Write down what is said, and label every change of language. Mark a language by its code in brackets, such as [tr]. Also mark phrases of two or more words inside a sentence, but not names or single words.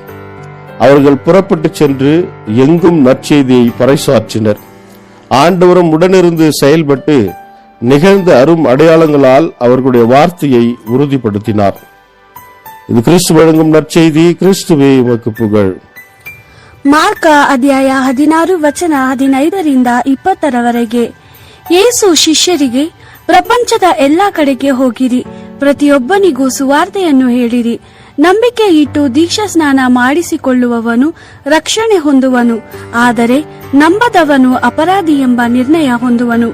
[ta] அவர்கள் புறப்பட்டு சென்று எங்கும் நற்செய்தியை பறைசாற்றினர். ஆண்டவரும் உடனிருந்து செயல்பட்டு நிகழ்ந்த அரும் அடையாளங்களால் அவர்களுடைய வார்த்தையை உறுதிப்படுத்தினார். இது கிறிஸ்து வழங்கும் நற்செய்தி. கிறிஸ்துவே உமக்கு புகழ். [kn] ಮಾರ್ಕ ಅಧ್ಯಾಯ 16 ವಚನ 15ರಿಂದ 20ರವರೆಗೆ. ಯೇಸು ಶಿಷ್ಯರಿಗೆ, ಪ್ರಪಂಚದ ಎಲ್ಲಾ ಕಡೆಗೆ ಹೋಗಿರಿ, ಪ್ರತಿಯೊಬ್ಬನಿಗೂ ಸುವಾರ್ತೆಯನ್ನು ಹೇಳಿರಿ. ನಂಬಿಕೆ ಇಟ್ಟು ದೀಕ್ಷಾ ಸ್ನಾನ ಮಾಡಿಸಿಕೊಳ್ಳುವವನು ರಕ್ಷಣೆ ಹೊಂದುವನು, ಆದರೆ ನಂಬದವನು ಅಪರಾಧಿ ಎಂಬ ನಿರ್ಣಯ ಹೊಂದುವನು.